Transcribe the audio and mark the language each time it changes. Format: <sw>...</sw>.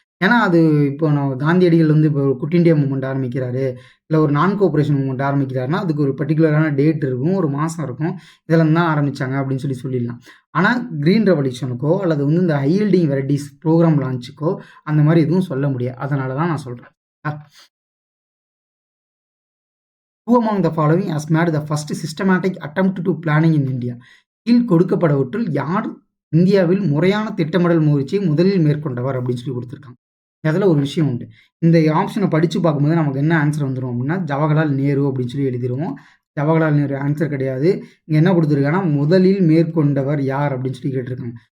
<ta>ஏன்னா அது இப்போ காந்தியடிகள் வந்து இப்போ குட் இண்டியா மூவ்மெண்ட் ஆரம்பிக்கிறாரு, இல்லை ஒரு நான் கோஆப்ரேஷன் மூவ்மெண்ட் ஆரம்பிக்கிறாருன்னா அதுக்கு ஒரு பர்டிகுலரான டேட் இருக்கும், ஒரு மாதம் இருக்கும், இதெல்லாம் தான் ஆரம்பித்தாங்க அப்படின்னு சொல்லிடலாம். ஆனால் கிரீன் ரெவல்யூஷனுக்கோ அல்லது வந்து இந்த ஹை yielding வெரைட்டிஸ் ப்ரோக்ராம் லான்ச்சுக்கோ அந்த மாதிரி எதுவும் சொல்ல முடியாது. அதனால தான் நான் சொல்கிறேன்.</ta> <en>Who among the following has made the first systematic attempt to planning in India?</en> <ta>கீழ் கொடுக்கப்படவற்றுள் யார் இந்தியாவில் முறையான திட்டமிடல் முயற்சியை முதலில் மேற்கொண்டவர் அப்படின்னு சொல்லி கொடுத்துருக்காங்க. அதில் ஒரு விஷயம் உண்டு. இந்த ஆப்ஷனை படித்து பார்க்கும்போது நமக்கு என்ன ஆன்சர் வந்துடும் அப்படின்னா ஜவஹர்லால் நேரு அப்படின்னு சொல்லி எழுதிடுவோம். ஜவஹர்லால் நேரு ஆன்சர் கிடையாது. இங்கே என்ன கொடுத்துருக்காங்கன்னா முதலில் மேற்கொண்டவர் யார் அப்படின்னு சொல்லி கேட்டிருக்காங்க.</ta>